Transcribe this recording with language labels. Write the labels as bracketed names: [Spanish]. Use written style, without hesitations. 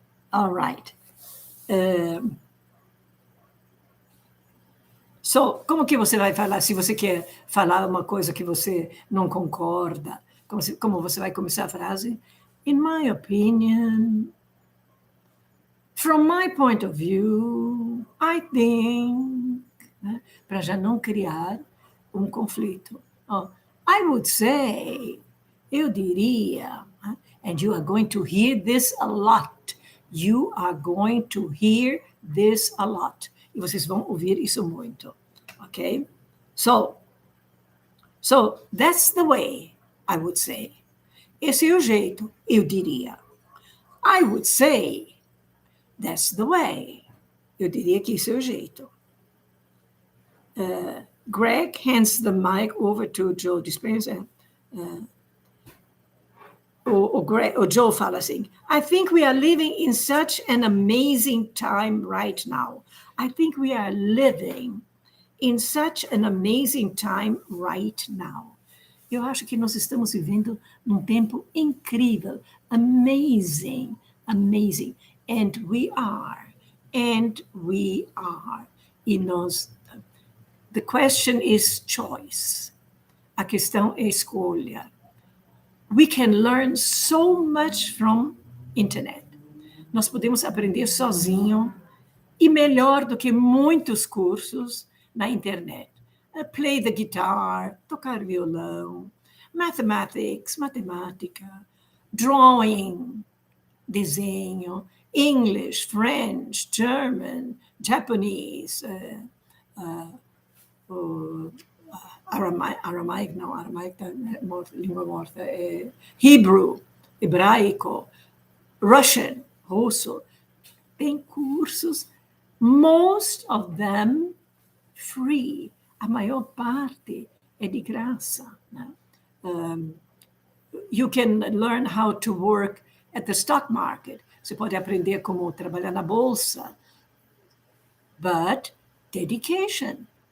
[English] All right. [Portuguese] So, como que você vai falar se você quer falar uma coisa que você não concorda? Como você vai começar a frase? [English] In my opinion, from my point of view, I think, né? [Portuguese] Para já não criar um conflito. [English] I would say, [Portuguese] eu diria, [English] and you are going to hear this a lot. You are going to hear this a lot. [Portuguese] E vocês vão ouvir isso muito, ok? [English] So that's the way, I would say. [Portuguese] Esse é o jeito, eu diria. [English] I would say, that's the way. [Portuguese] Eu diria que esse é o jeito. [English] Greg hands the mic over to Joe Dispenza. [Portuguese] O Joe fala assim, [English] I think we are living in such an amazing time right now. I think we are living in such an amazing time right now. [Portuguese] Eu acho que nós estamos vivendo num tempo incrível, [English] amazing, amazing. And we are. [Portuguese] E nós, [English] the question is choice. [Portuguese] A questão é escolha. [English] We can learn so much from internet. [Portuguese] Nós podemos aprender sozinho e melhor do que muitos cursos na internet. [English] Play the guitar, [Portuguese] tocar violão, [English] mathematics, matemática, drawing, desenho, English, French, German, Japanese, aramaic não, aramaic [Portuguese] é língua morta, [English] Hebrew, hebraico, Russian, russo. [Portuguese] Tem cursos, [English] most of them free. [Portuguese] A maior parte é de graça. Né? [English] You can learn how to work at the stock market. [Portuguese] Você pode aprender como trabalhar na bolsa. [English] But dedication.